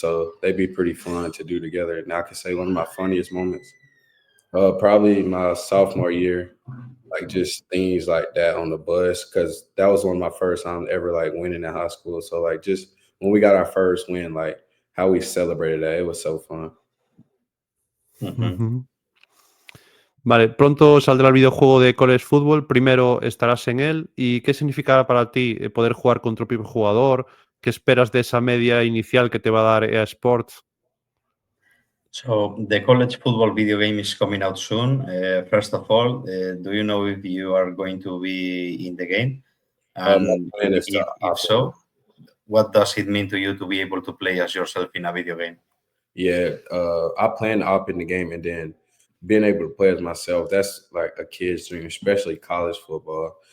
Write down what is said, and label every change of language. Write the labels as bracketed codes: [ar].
[en] So they be pretty fun to do together. And I can say one of my funniest moments, probably my sophomore year, like just things like that on the bus, because that was one of my first times ever like winning in high school. So like just when we got our first win, like how we celebrated that, it was so fun. Ujú. [es] Vale, pronto saldrá el videojuego de College Football. Primero estarás en él. ¿Y qué significará para ti poder jugar contra tu propio jugador? ¿Qué esperas de esa media inicial que te va a dar EA Sports? [en] So, the college football video game is coming out soon. First of all, do you know if you are going to be in the game? My And plan is to if so, what does it mean to you to be able to play as yourself in a video game? Yeah, I plan to opt in the game, and then being able to play as myself, that's like a kid's dream, especially college football.